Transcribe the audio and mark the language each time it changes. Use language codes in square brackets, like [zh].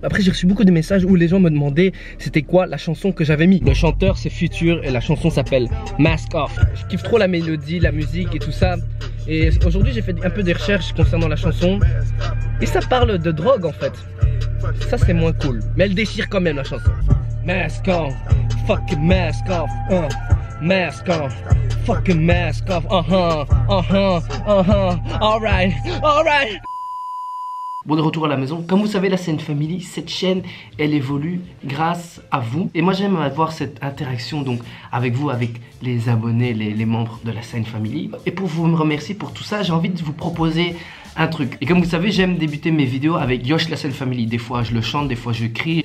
[fr] Après j'ai reçu beaucoup de messages où les gens me demandaient c'était quoi la chanson que j'avais mis. Le chanteur c'est Future et la chanson s'appelle Mask Off. Je kiffe trop la mélodie, la musique et tout ça. Et aujourd'hui j'ai fait un peu des recherches concernant la chanson. Et ça parle de drogue en fait. Ça c'est moins cool. Mais elle déchire quand même la chanson. [en] Mask off, fucking mask off, mask off, fucking mask off, alright, alright. [fr] Bon, de retour à la maison. Comme vous savez, la Scène Family, cette chaîne, elle évolue grâce à vous. Et moi, j'aime avoir cette interaction donc avec vous, avec les abonnés, les membres de la Scène Family. Et pour vous me remercier pour tout ça, j'ai envie de vous proposer un truc. Et comme vous savez, j'aime débuter mes vidéos avec Yosh la Scène Family. Des fois, je le chante, des fois, je crie.